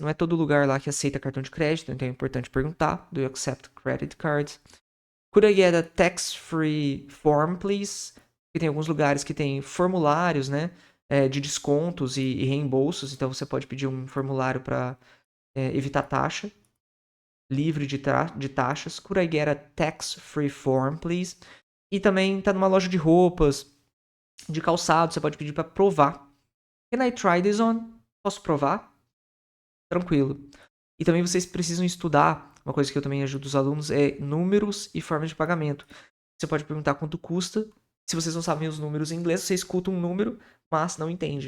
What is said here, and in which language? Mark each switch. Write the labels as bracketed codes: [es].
[pt] Não é todo lugar lá que aceita cartão de crédito, então é importante perguntar. [en] Do you accept credit cards? Could I get a tax-free form, please? [pt] Porque tem alguns lugares que tem formulários, né? De descontos e reembolsos. Então você pode pedir um formulário para evitar taxa. Livre de taxas. [en] Could I get a tax-free form, please? [pt] E também tá numa loja de roupas, de calçado. Você pode pedir para provar. [en] Can I try this on? [pt] Posso provar? Tranquilo. E também vocês precisam estudar. Uma coisa que eu também ajudo os alunos é números e formas de pagamento. Você pode perguntar quanto custa. Se vocês não sabem os números em inglês, você escuta um número, mas não entende.